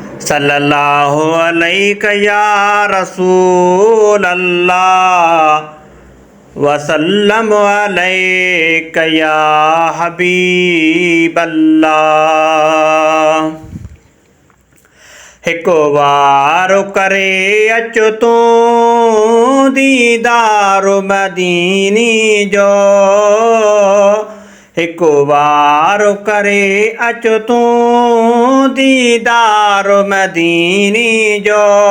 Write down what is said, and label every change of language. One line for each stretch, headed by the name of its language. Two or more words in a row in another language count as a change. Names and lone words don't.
Arabic: صلی اللہ علیک یا رسول اللہ، وسلم علیک یا حبیب اللہ۔
Sindhi: ہک وار ڪري اچ تون ديدار مديني جو، هڪ وار ڪري اچ تون ديدار مديني جو۔